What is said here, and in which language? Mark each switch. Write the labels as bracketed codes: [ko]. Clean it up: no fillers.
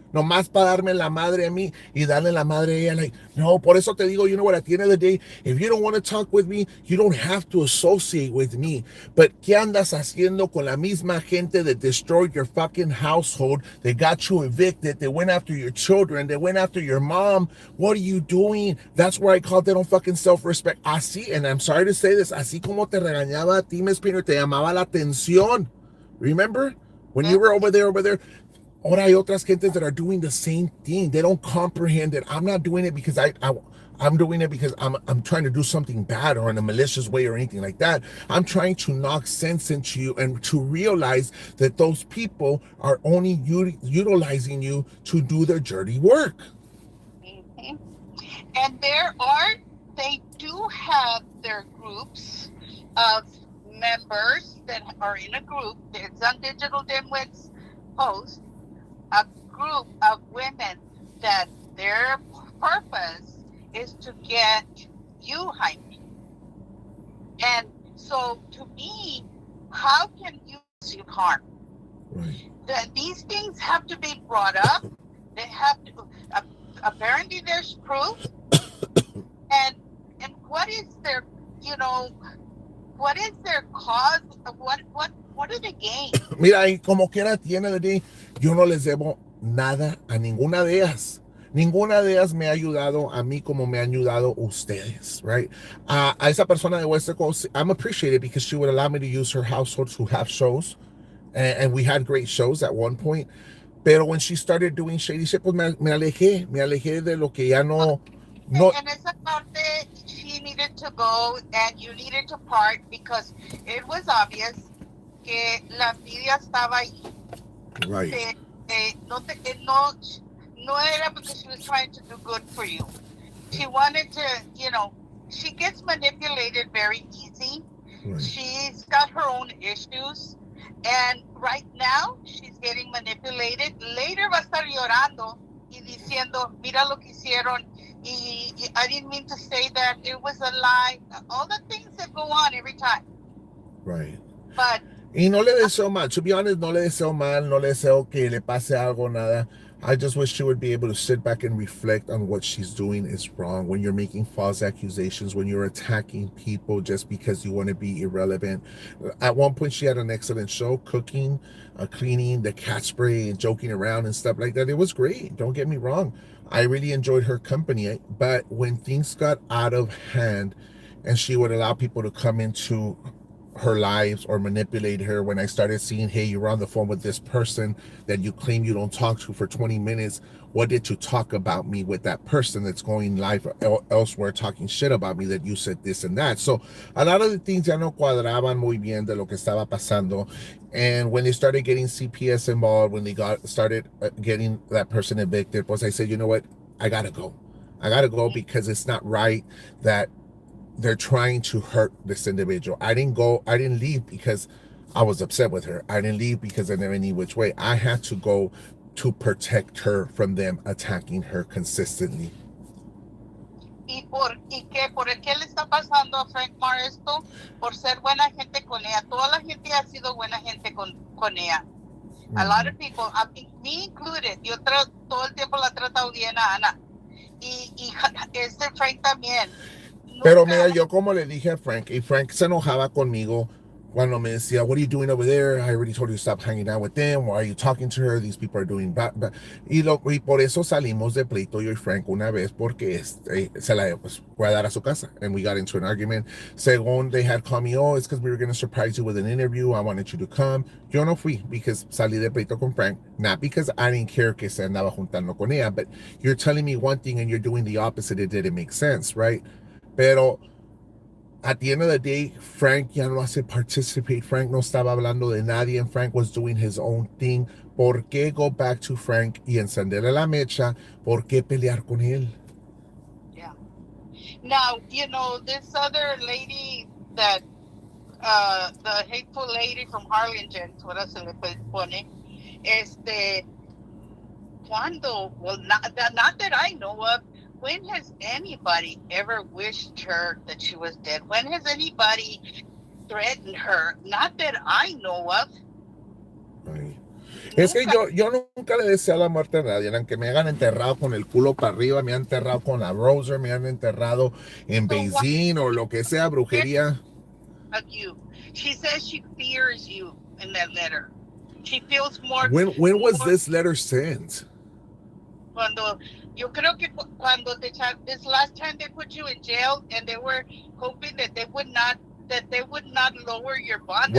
[es] Nomás para darme la madre a mí y darle la madre a ella. [en] Like, no, [es] por eso te digo, [en] you know what, at the end of the day, if you don't want to talk with me, you don't have to associate with me. [es] But ¿qué andas haciendo con la misma gente [en] that destroyed your fucking household? They got you evicted. They went after your children. They went after your mom. What are you doing? That's where I called them on fucking self-respect. [es] Así, [en] and I'm sorry to say this, [es] así como te regañaba a ti, Miss Pino, te llamaba la atención. [en] Remember? When you yes. were over there, [es] ahora hay otras gentes [en] that are doing the same thing. They don't comprehend it. I'm not doing it because I'm doing it because I'm trying to do something bad or in a malicious way or anything like that. I'm trying to knock sense into you and to realize that those people are only utilizing you to do their dirty work. Mhm. And they do have their groups of members that are in a group. It's on Digital Dimwits post, a group of women that their purpose is to get you, Jaime. And so to me, how can you receive harm? Right. These things have to be brought up. They have to, apparently there's proof. And what is their, you know, what is their cause? What do they gain? [es] Mira, y como quiera tiene de ti, yo no les debo nada a ninguna de ellas. Ninguna de ellas me ha ayudado a mí como me han ayudado ustedes, [en] right? [es] A esa persona de [en] Western Coast, I'm appreciated because she would allow me to use her household to have shows. And we had great shows at one point. [es] Pero [en] when she started doing shady shit, [es] pues me alejé de lo que ya no, [en] And [es] esa parte, [en] she needed to go and you needed to part because it was obvious [es] que la envidia estaba ahí. [en] right. [es] No era [en] because she was trying to do good for you. She wanted to, she gets manipulated very easy. Right. She's got her own issues. And right now, she's getting manipulated. [es] Later va a estar llorando y diciendo, mira lo que hicieron. [en] Y I didn't mean to say that. It was a lie. All the things that go on every time. Right. But [es] Y no le deseo mal. [en] To be honest, [es] no le deseo mal. No le deseo que le pase algo, nada. [en] I just wish she would be able to sit back and reflect on what she's doing is wrong. When you're making false accusations, when you're attacking people just because you want to be irrelevant. At one point, she had an excellent show, cooking, cleaning, the cat spray, and joking around and stuff like that. It was great. Don't get me wrong. I really enjoyed her company. But when things got out of hand and she would allow people to come into her lives or manipulate her, when I started seeing, hey, you're on the phone with this person that you claim you don't talk to for 20 minutes. What did you talk about me with that person that's going live elsewhere talking shit about me that you said this and that? So a lot of the things [es] ya no cuadraban muy bien de lo que estaba pasando. [en] And when they started getting CPS involved, when they started getting that person evicted, was I said, you know what? I gotta go. I gotta go because it's not right that they're trying to hurt this individual. I didn't leave because I was upset with her. I didn't leave because in any which way. I had to go to protect her from them attacking her consistently. [es] ¿Y por qué le está pasando a Frank Mar esto? Por ser buena gente con ella. Toda la gente ha sido buena gente con ella. [en] A lot of people, me included, [es] yo todo el tiempo la he tratado bien a Ana. Y Frank también. Pero mira, yo como le dije a Frank, y Frank se enojaba conmigo cuando me decía, [en] what are you doing over there? I already told you to stop hanging out with them. Why are you talking to her? These people are doing bad. [es] Y por eso salimos de pleito yo y Frank una vez, porque se la fue a dar a su casa. [en] And we got into an argument. [es] Según [en] they had called me, oh, it's because we were going to surprise you with an interview. I wanted you to come. [es] Yo no fui [en] because [es] salí de pleito con Frank. [en] Not because I didn't care [es] que se andaba juntando con ella, [en] but you're telling me one thing and you're doing the opposite. It didn't make sense, right? [es] Pero [en] at the end of the day, Frank [es] ya no hace [en] participate. [es] Frank no estaba hablando de nadie, [en] and Frank was doing his own thing. [es] ¿Por qué [en] go back to Frank [es] y encenderle la mecha? ¿Por qué pelear con él? [en] Yeah. Now, this other lady that, the hateful lady from Harlingen, [es] ahora se le pone, ¿cuándo? [en] Well, not that I know of. When has anybody ever wished her that she was dead? When has anybody threatened her? Not that I know of. Ay. [es] Es que yo nunca le deseo la muerte a nadie, aunque me hayan enterrado con el culo para arriba, me han enterrado con la Roser, me han enterrado en Beijing o lo que sea, brujería. [en] She says she fears you in that letter. She feels more. When was this letter sent? [es] Yo creo que cuando [en] this last time they put you in jail, and they were hoping that they would not lower your bond.